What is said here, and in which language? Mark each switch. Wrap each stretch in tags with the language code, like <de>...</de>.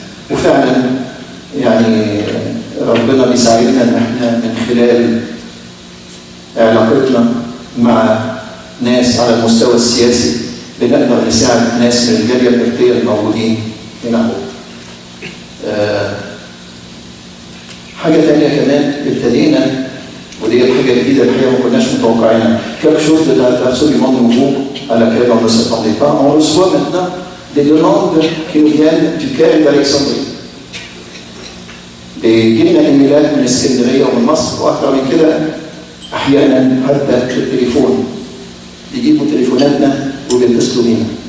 <ar>وفعلا يعني ربنا بيساعدنا ان احنا من خلال علاقتنا مع ناس على المستوى السياسي بنقدر نساعد ناس من الجاليه البلديه الموجودين هنا. حاجه ثانيه كمان ابتدينا، ودي الحاجه الجديده الحقيقه ما كناش متوقعينها.</ar> <fr>quelque chose d'absolument nouveau à laquelle on ne s'attendait pas. On reçoit maintenant des demandes qui nous viennent du Caire d'Alexandrie.</fr> <ar>بيجينا ايميلات من اسكندريه ومن مصر، واكثر من كده احيانا حتى التليفون بيجيبوا تليفوناتنا وبيتصلوا بينا.</ar>